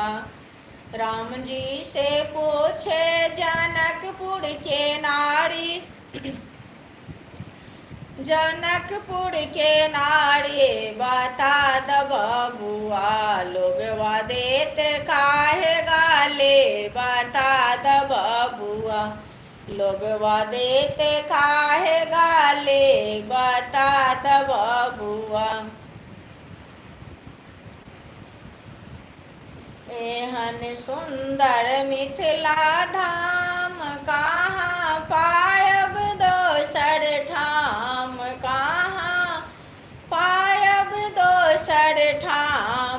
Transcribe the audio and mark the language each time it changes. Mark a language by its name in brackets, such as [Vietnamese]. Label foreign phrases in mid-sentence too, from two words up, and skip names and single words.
[Bhojpuri] राम जी से पूछे जनकपुर के नारी, जनकपुर के नारी बता द बबुआ। लोगवा देते काहे गाले बता द बबुआ। लोगवा देते काहे गाले बता द बबुआ। [Maithili] एहन सुंदर मिथिला धाम कहाँ पायब दोसर ठाम, कहाँ पायब दोसर ठाम।